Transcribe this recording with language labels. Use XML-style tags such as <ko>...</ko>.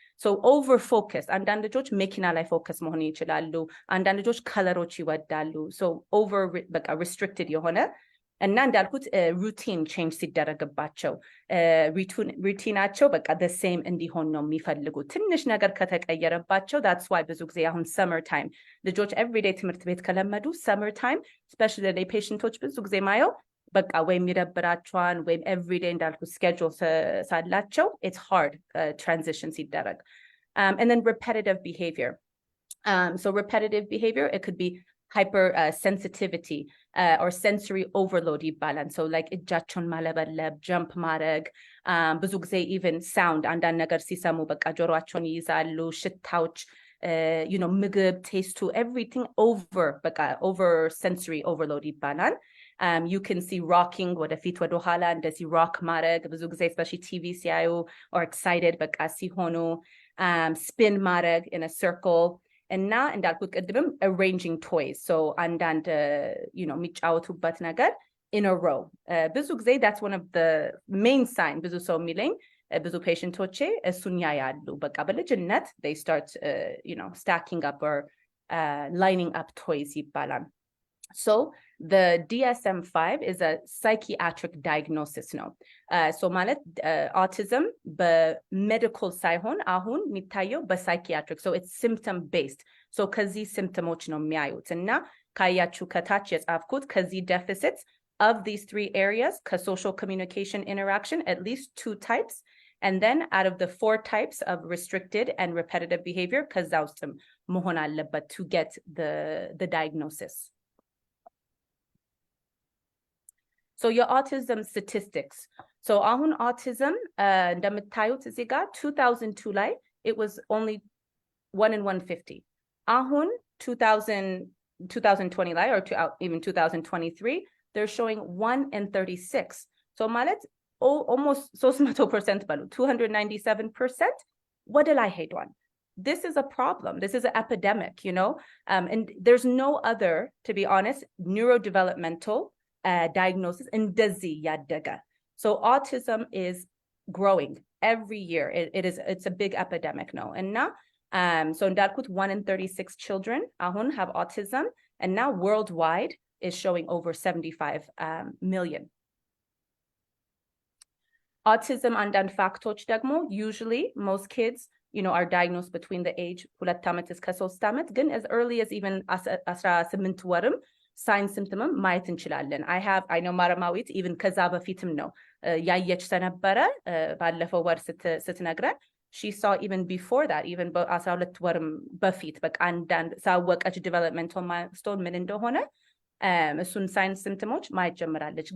<en>so over focus</en> <am>አንዳንድ ልጆች መኪና ላይ ፎከስ መሆን ይችላሉ፣ አንዳንድ ልጆች ከለሮች ይወዳሉ።</am> <en>so over</en> <am>በቃ restricted የሆነ እና እንዳልኩት ሩቲን ቼንጅ ሲደረግባቸው ሩቲናቸው በቃ</am> <en>the same</en> <am>እንዲሆን ነው የሚፈልጉት። ትንሽ ነገር ከተቀየረባቸው</am> <en>that's why</en> <am>ብዙ ጊዜ አሁን</am> <en>summer time</en> <am>ልጆች everyday ትምህርት ቤት ከለመዱ</am> <en>summer time especially</en> <am>ፔሽንቶች ብዙ ጊዜ ማየው በቃ ወይም ይደብራቸዋል ወይም ኤቭሪዴይ እንዳልኩ schedule ሳላቸው</am> <en>it's hard transition</en> <am>ሲደረግ.</am> <en>And then repetitive behavior. So repetitive behavior, it could be hyper sensitivity or sensory overload</en> <am>ይባላል.</am> <en>So like</en> <am>እጃቸውን ማለበለብ, jump ማድረግ, ብዙ ጊዜ</am> <en>even sound</en> <am>አንዳንድ ነገር ሲሰሙ በቃ ጆሮአቸውን ይይዛሉ, ሽታዎች, ምግብ,</am> <en>taste, everything over sensory overload</en> <am>ይባላል.</am> <en>You can see rocking</en> <am>ወደፊት ወደ ኋላ እንደዚህ</am> <en>rock</en> <am>ማድረግ ብዙ ጊዜ</am> <en>especially TV</en> <am>ሲያዩ</am> <en>or excited</en> <am>በቃ ሲሆኑ,</am> <en>spin</en> <am>ማድረግ</am> <en>in a circle.</en> <am>እና እንዳልኩት ቅድምም</am> <en>arranging toys.</en> <am>So አንዳንድ የሚጫወቱበት ነገር</am> <en>in a row.</en> <am>ብዙ ጊዜ</am> <en>that's one of the main sign</en> <am>ብዙ ሰው የሚለኝ ብዙ ፔሽንቶቼ እሱን ያያሉ በቃ በልጅነት</am> <en>they start stacking up or lining up toys</en> <am>ይባላል.</am> <en>So the DSM-5 is a psychiatric diagnosis</en> <am>ነው. So ማለት autism በሜዲካል ሳይሆን አሁን የሚታየው በሳይኪያትሪክ.</am> <en>So it's symptom based. So</en> <am>ከዚህ ሲምፕተሞች ነው የሚያዩት እና ካያችሁ ከታች የጻፍኩት ከዚህ</am> <en>deficits of these 3 areas ከsocial communication interaction at least 2 types, and then out of the 4 types of restricted and repetitive behavior</en> <am>ከዛ ውስጥም መሆን አለበት</am> <en>to get the diagnosis. So your autism statistics. So</en> <am>ahun</am> <en>autism</en> <am>እንደምታዩት እዚህ ጋር</am> <en>2002</en> <am>ላይ</am> <en>it was only 1 in 150.</en> <am>Ahun</am> <en>2020</en> <am>ላይ</am> <en>or even 2023 they're showing 1 in 36.</en> <am>So ማለት</am> <en>almost 300%</en> <am>በሉ 297% ወደ ላይ ሄዷል.</am> <en>This is a problem. This is an epidemic, and there's no other, to be honest, neurodevelopmental diagnosis</en> <am>እንደዚህ ያደገ.</am> <en>So autism is growing every year. It's a big epidemic now. And now so</en> <am>እንዳልኩት</am> <en>1 in 36 children</en> <am>አሁን</am> <en>have autism, and now worldwide is showing over 75 million.</en> <am>Autism አንዳንድ ፋክቶች ደግሞ</am> <en>usually most kids are diagnosed between the age 2</en> <am>ዓመት እስከ 3 ዓመት, ግን</am> <en>as early as even</en> <am>18 ወርም ሳይን ሲምፕተምም ማየት እንችላለን.</am> <en>I know</en> <am>ማረማዊት even ከዛ በፊትም ነው ያየች ሰነበረ ባለፈው ወር ስትነግረን</am> <en>she saw even before that, even</en> <am>በ12 ወርም በፊት በቃ አንዳንድ ሳወቀች developmental milestone ምን እንደሆነ እሱን ሳይን ሲምፕተሞች ማየት ጀምራለች.</am>